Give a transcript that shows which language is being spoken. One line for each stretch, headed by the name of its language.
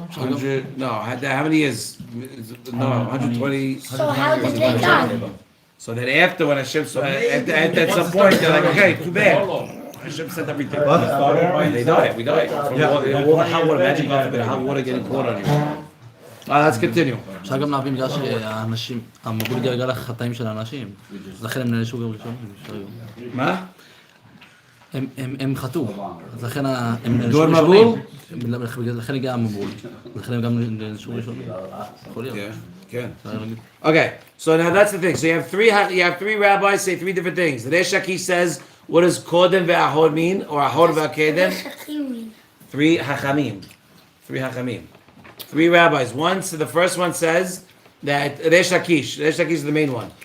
English: 100, no, how many years? No, 120. So how did they die? So then after when Hashem, at some point, they're like, okay, too bad. Hashem sent everything. They died. We died. From all the hot water, imagine God forbid, hot water getting poured on you. Let's continue.
Hebrew: אפשר גם להבין בגלל שהאנשים, המבול גלגל לחטאים של האנשים, אז לכן הם נענשו גם ראשון. מה? הם חטאו, אז לכן הם דור נענשו מבול? ראשונים. לכן הגיע המבול, לכן הם גם נענשו ראשונים. יכול להיות. כן.
English: Okay, so now that's the thing. So you have three rabbis say three different things. The Reish Lakish says, what does Kodem ve'Ahor mean, or Ahor ve'Akedem? Three Hachamim. Three rabbis. The first one says that Reish Lakish is the main one.